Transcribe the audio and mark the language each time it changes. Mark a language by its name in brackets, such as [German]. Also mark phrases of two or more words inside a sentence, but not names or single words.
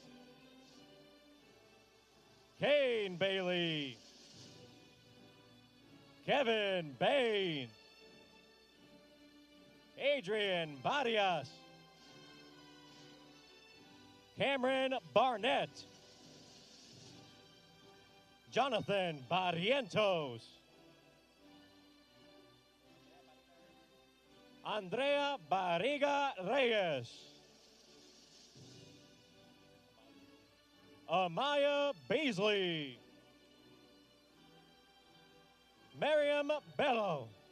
[English] Kane Bailey. Kevin Bain. Adrian Barrias. Cameron Barnett. Jonathan Barrientos. Andrea Barriga Reyes. Amaya Beasley. Miriam Bello.